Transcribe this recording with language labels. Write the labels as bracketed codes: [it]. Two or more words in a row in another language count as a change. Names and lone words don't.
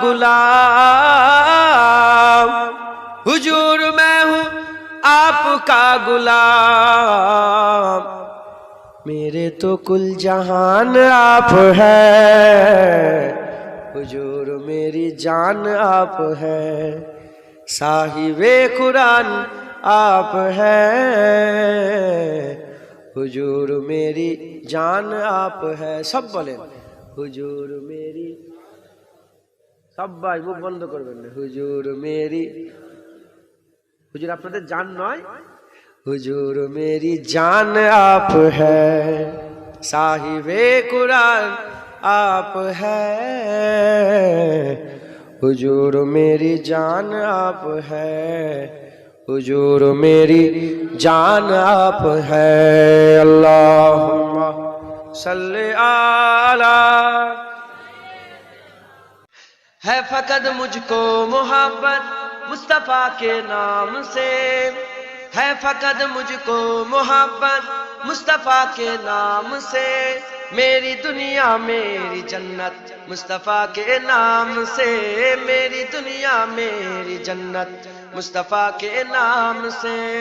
[ur] غلام، حضور میں ہوں آپ کا غلام، میرے تو کل جہان آپ ہے، حضور میری جان آپ ہے، صاحب قرآن آپ ہے، حضور میری جان آپ ہے۔ سب بولیں حضور میری، [bn] সব ভাই মুখ বন্ধ করবেন না। [ur] حضور میری, [bn] হুজুর আপনাদের জান নয়, [ur] حضور میری جان آپ ہے، صاحب قرآن آپ ہے، حضور میری جان آپ ہے، حضور میری جان آپ ہے. [ar] اللهم صل على. [ur] ہے فقط مجھ کو محبت مصطفیٰ کے نام سے، ہے فقط مجھ کو محبت مصطفیٰ کے نام سے، میری دنیا میری جنت مصطفیٰ کے نام سے، میری دنیا میری جنت مصطفیٰ کے نام سے،